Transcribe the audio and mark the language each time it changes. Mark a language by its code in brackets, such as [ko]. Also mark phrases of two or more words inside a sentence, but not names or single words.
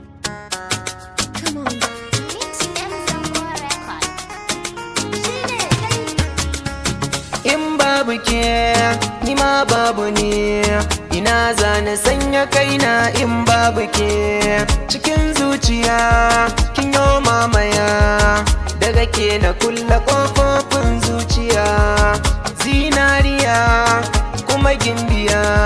[en] Come on, mix and some more record. [ha] In babu ke, ni ma babu ni. Ina za na sanya kaina in babu ke? Cikin zuciya, kin yo mamaya. Daga ke na kulle ƙofofin zuciya. Zinariya, kuma gimbiya.